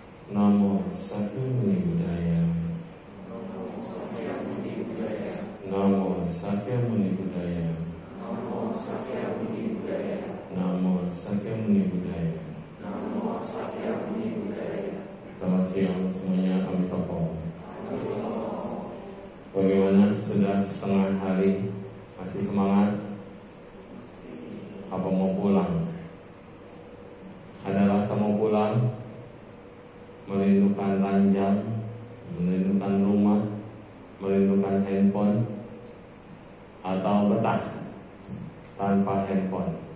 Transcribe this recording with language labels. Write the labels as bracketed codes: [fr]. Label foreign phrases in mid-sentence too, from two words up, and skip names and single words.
[pi] Namo Sakya Muni Buddhaya. Namo Sakya Muni Buddhaya. Namo Sakya Muni Buddhaya. Namo Sakya Muni Buddhaya. Namo Sakya Muni Buddhaya. [id] Selamat siang semuanya, Amitabha. Bagaimana, sudah setengah hari? Masih semangat? Apa mau pulang? Ada rasa mau pulang? Merindukan ranjang, merindukan rumah, merindukan handphone, atau betah tanpa handphone?